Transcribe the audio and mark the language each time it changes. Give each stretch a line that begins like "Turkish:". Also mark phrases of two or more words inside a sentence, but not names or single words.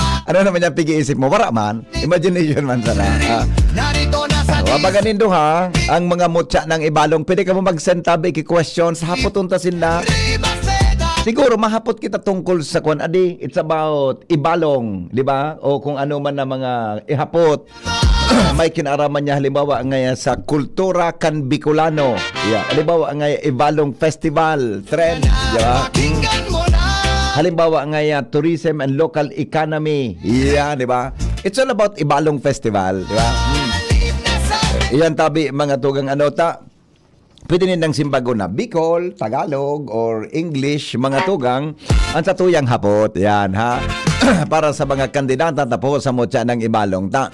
Filipino: Ano naman yung pigi-isip mo?
Bikol: Wala man. Imagination man sana. Wabaganin do ha, ang mga mutya ng ibalong, pwede ka mo mag-send tabi questions, hapot untasin na. Siguro mahapot kita tungkol sa kung adi,
English: it's about ibalong,
Filipino: di ba?
Bikol: O kung ano man na mga ihapot. May kinaraman niya halimbawa ngaya sa kultura kan Bicolano. Yeah, halimbawa ngaya ibalong
English: festival trend,
Filipino: di ba?
Bikol: Halimbawa ngaya
English: tourism and local economy. Yeah,
Filipino: di ba?
English: It's all about ibalong festival,
Filipino: di ba?
Bikol: Iyan tabi mga tugang anota. Pwede nindang simbago na Bicol, Tagalog, or English, mga tugang, ang sa tuyang hapot.
Filipino: Yan, ha?
Bikol: Para sa mga kandidata tapos sa mutya ng ibalong ta.